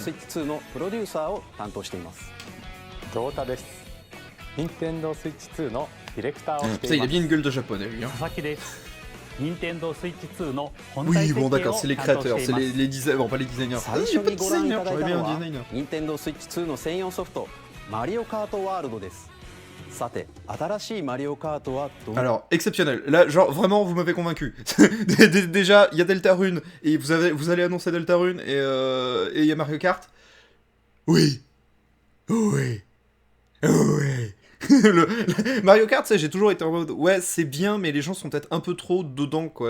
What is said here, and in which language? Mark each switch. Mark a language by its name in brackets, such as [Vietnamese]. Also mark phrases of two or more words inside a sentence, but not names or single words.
[French] Ça, il a bien une gueule de japonais, lui. Hein. Oui, bon, d'accord, c'est les créateurs, c'est les designers. Bon, pas les designers. Ah, il n'y a pas de designer, j'aurais bien un designer. [Japanese] Nintendo Switch 2の専用ソフトマリオカートワールドです。さて、新しいマリオカートはどう... [French] Alors, exceptionnel. Là, genre, vraiment, vous m'avez convaincu. Déjà, il y a Deltarune, et vous allez annoncer Deltarune, et il y a Mario Kart. Oui. Oui. Oui. Mario Kart, j'ai toujours été en mode ouais, c'est bien, mais les gens sont peut-être un peu trop dedans, quoi.